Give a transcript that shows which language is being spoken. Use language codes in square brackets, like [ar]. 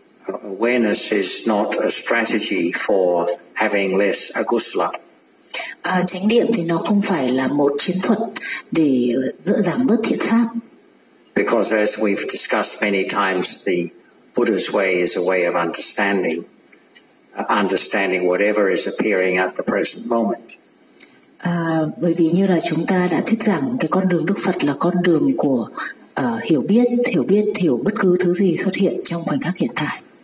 [en] Awareness is not a strategy for having less agusala. [vi] Chánh niệm thì nó không phải là một chiến thuật để dỡ giảm bớt thiện pháp. [en] Because as we've discussed many times, the Buddha's way is a way of understanding. Understanding whatever is appearing at the present moment. [vi] Bởi vì như là chúng ta đã thuyết giảng, cái con đường Đức Phật là con đường của hiểu biết, hiểu bất cứ thứ gì xuất hiện trong khoảnh khắc hiện tại.